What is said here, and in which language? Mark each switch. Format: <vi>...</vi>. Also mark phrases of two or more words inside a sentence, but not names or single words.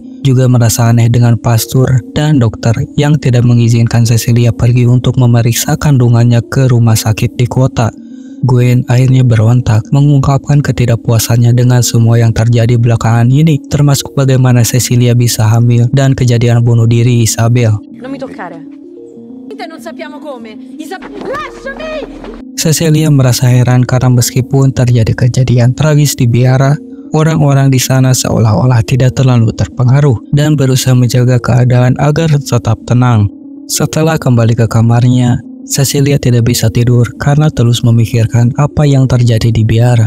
<id>Juga merasa aneh dengan pastor dan dokter yang tidak mengizinkan Cecilia pergi untuk memeriksa kandungannya ke rumah sakit di kota. Gwen akhirnya berontak, mengungkapkan ketidakpuasannya dengan semua yang terjadi belakangan ini, termasuk bagaimana Cecilia bisa hamil dan kejadian bunuh diri Isabel.</id> <it>Non mi toccare. vita e non sappiamo come. Lasciami!</it> <id>Cecilia merasa heran karena meskipun terjadi kejadian tragis di biara, orang-orang di sana seolah-olah tidak terlalu terpengaruh dan berusaha menjaga keadaan agar tetap tenang. Setelah kembali ke kamarnya, Cecilia tidak bisa tidur karena terus memikirkan apa yang terjadi di biara.</id>